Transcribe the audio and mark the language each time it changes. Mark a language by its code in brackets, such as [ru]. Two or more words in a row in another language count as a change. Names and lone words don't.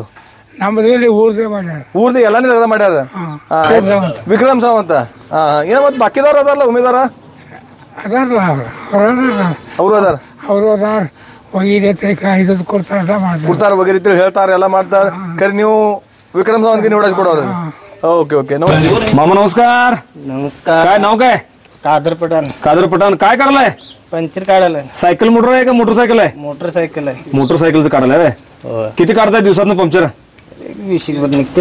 [kn] ನಮ್ದು ಇಲ್ಲಿ ಊರ್ದೇ ಮಾಡ್ಯಾರ. ಊರ್ದು ಎಲ್ಲಾನೇ ದಗದ ಮಾಡ್ಯಾರ. ವಿಕ್ರಮ್ ಸಾವಂತ. ಏನ ಮತ್ ಬಾಕಿದವ್ರು ಅದಾರಲ್ಲ ಉಮೇದಾರ? ಅದಾರಲ್ಲ ಅವ್ರು ಅದಾರ. ಅವರು ಅದಾರ. ಇದು ಕೊಡ್ತಾರ ವಗೇರೆ ಹೇಳ್ತಾರ ಎಲ್ಲ ಮಾಡ್ತಾರ. ಖರೆ ನೀವು [mr] विक्रम सावंत निवडायचं कोणावर? ओके ओके. मामा नमस्कार. नमस्कार. काय नाव काय? कादर पठाण. कादर पठाण. काय करलाय? पंचर काढायला. सायकल मोटर आहे का मोटरसायकल आहे? मोटरसायकल आहे. मोटरसायकलचं काढायला. किती काढताय दिवसातनं पंक्चर? 20 निघते.